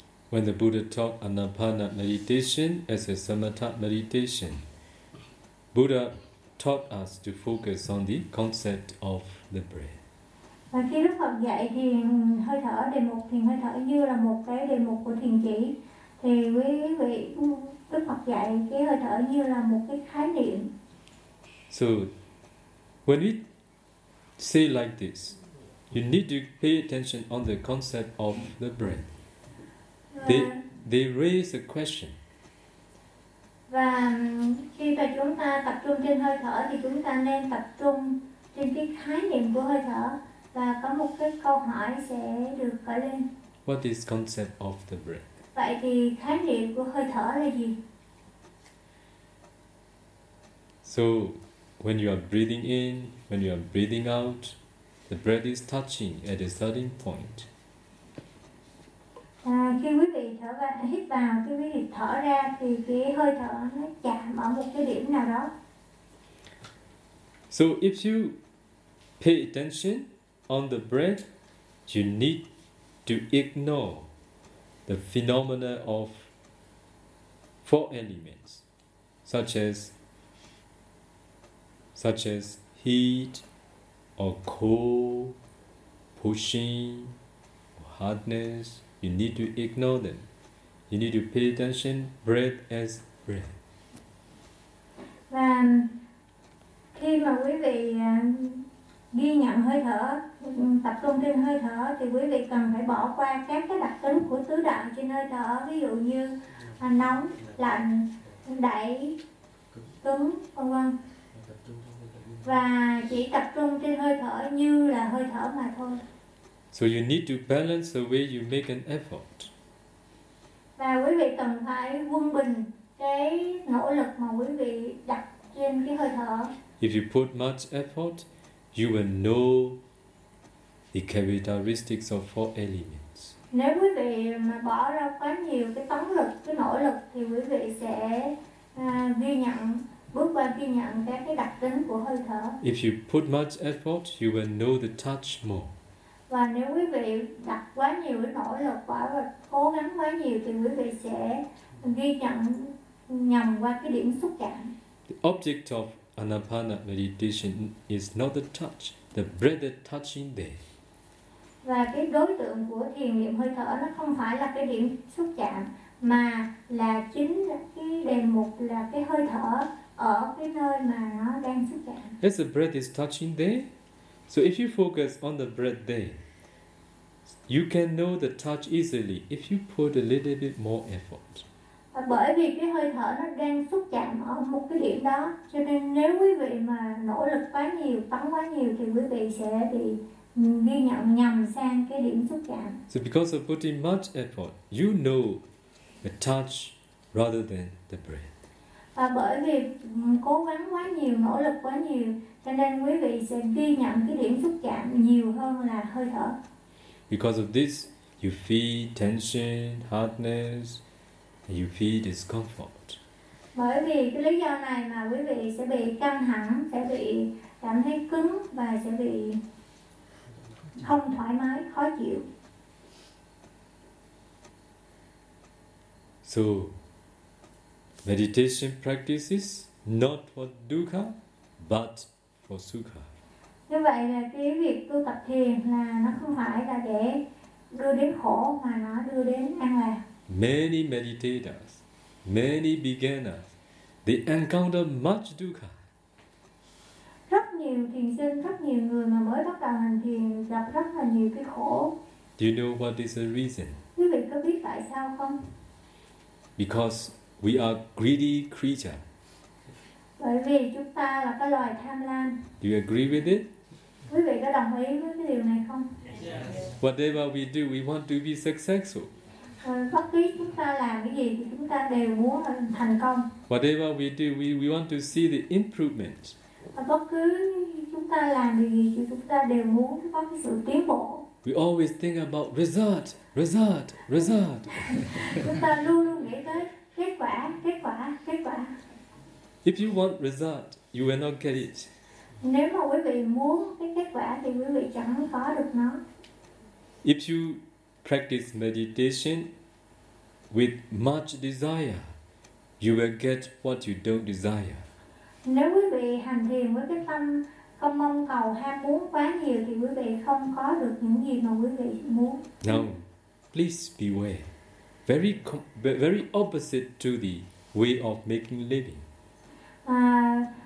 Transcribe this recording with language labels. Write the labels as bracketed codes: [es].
[en] When the Buddha taught anapana meditation as a samatha meditation, Buddha taught us to focus on the concept of the breath. [vi] Và khi Đức Phật dạy thiền hơi thở, đề mục thiền hơi thở như là một cái đề mục của thiền chỉ, Thì quý vị, Đức Phật dạy cái hơi thở như là một cái khái niệm. [en] So, when we say like this, you need to pay attention on the concept of the breath. They raise a question. [vi] Và khi mà chúng ta tập trung trên hơi thở thì chúng ta nên tập trung trên cái khái niệm của hơi thở và có một cái câu hỏi sẽ được khởi lên. [en] What is concept of the breath? [vi] Vậy thì khái niệm của hơi thở là gì? [en] So, when you are breathing in, when you are breathing out, the breath is touching at a certain point. [vi] À, khi quý vị thở vào, hít vào, khi quý vị thở ra thì cái hơi thở nó chạm ở một cái điểm nào đó. [en] So if you pay attention on the breath, you need to ignore the phenomena of four elements, such as heat or cold, pushing or hardness. You need to ignore them. You need to pay attention, breath as breath. [vi] Khi mà quý vị ghi nhận hơi thở, tập trung trên hơi thở thì quý vị cần phải bỏ qua các cái đặc tính của tứ đại trên hơi thở, ví dụ như nóng, lạnh, đẩy, cứng, vân vân. Và chỉ tập trung trên hơi thở như là hơi thở mà thôi. [en] So you need to balance the way you make an effort. [vi] Và quý vị cần phải quân bình cái nỗ lực mà quý vị đặt trên cái hơi thở. [en] If you put much effort, you will know the characteristics of four elements. [vi] Nếu quý vị mà bỏ ra quá nhiều cái tấn lực, cái nỗ lực thì quý vị sẽ ghi nhận các cái đặc tính của hơi thở. [en] If you put much effort, you will know the touch more. [vi] Và nếu quý vị đặt quá nhiều cái nỗ lực quá và cố gắng quá nhiều thì quý vị sẽ ghi nhận nhầm qua cái điểm xúc cảm. [en] The object of Anapana meditation is not the touch, the breath is touching there. [vi] Và cái đối tượng của thiền niệm hơi thở nó không phải là cái điểm xúc chạm mà là chính là cái đề mục là cái hơi thở ở cái nơi mà nó đang xúc chạm. [en] As the breath is touching there, so if you focus on the breath there, you can know the touch easily if you put a little bit more effort. [vi] Bởi vì cái hơi thở nó đang xúc chạm ở một cái điểm đó, cho nên nếu quý vị mà nỗ lực quá nhiều, tấn quá nhiều thì quý vị sẽ bị ghi nhận nhầm sang cái điểm xúc chạm. [en] So because of putting much effort, you know the touch rather than the breath. [vi] Và bởi vì cố gắng quá nhiều, nỗ lực quá nhiều, cho nên quý vị sẽ ghi nhận cái điểm xúc chạm nhiều hơn là hơi thở. [en] Because of this, you feel tension, hardness, you feel discomfort. [vi] Bởi vì cái lý do này mà quý vị sẽ bị căng thẳng, sẽ bị cảm thấy cứng và sẽ bị không thoải mái, khó chịu. [en] So, meditation practice is not for dukkha, but for sukha. [vi] Như vậy là cái việc tu tập thiền là nó không phải là để đưa đến khổ mà nó đưa đến an lạc. [en] Many meditators, many beginners, they encounter much dukkha. [vi] Rất nhiều thiền sinh, rất nhiều người mà mới bắt đầu hành thiền gặp rất là nhiều cái khổ. [en] Do you know what is the reason? [vi] Quý vị có biết tại sao không? [en] Because we are greedy creature. [vi] Bởi vì chúng ta là cái loài tham lam. [en] Do you agree with it? [vi] Quý vị có đồng ý với cái điều này không? [en] Yes. Whatever we do, we want to be successful. [vi] Bất cứ chúng ta làm cái gì thì chúng ta đều muốn thành công. [en] Whatever we do, we want to see the improvement. [vi] Bất cứ chúng ta làm điều gì thì chúng ta đều muốn có cái sự tiến bộ. [en] We always think about result, result, result. [vi] Chúng ta luôn luôn nghĩ tới kết quả, kết quả, kết quả. [en] If you want result, you will not get it. [vi] Nếu mà quý vị muốn cái kết quả thì quý vị chẳng có được nó. [en] If you practice meditation with much desire, you will get what you don't desire. [vi] Nếu quý vị hành thiền với cái tâm không mong cầu ham muốn quá nhiều thì quý vị không có được những gì mà quý vị muốn. [en] Now, please beware. very opposite to the way of making a living.